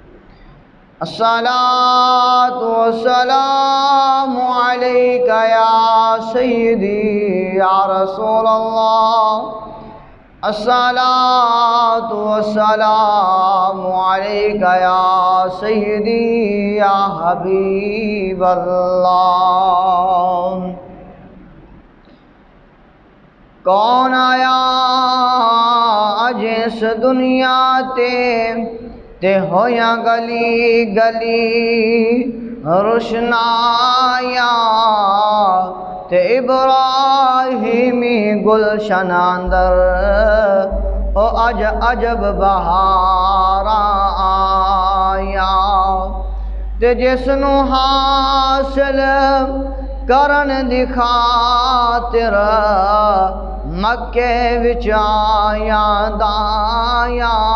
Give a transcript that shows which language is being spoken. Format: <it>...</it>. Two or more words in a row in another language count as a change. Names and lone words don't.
<ar>الصلاة والسلام عليك يا سيدي يا رسول الله الصلاة والسلام عليك يا سيدي يا حبيب</ar> <pa>الله کون آیا اج اس دنیا تے ہویا گلی گلی روشنایا تے ابراہیمی گلشن اندر او عجب بہاراں آیا تے جس نو حاصل کرن دی خاطر مکے وچ آیا دایا</pa>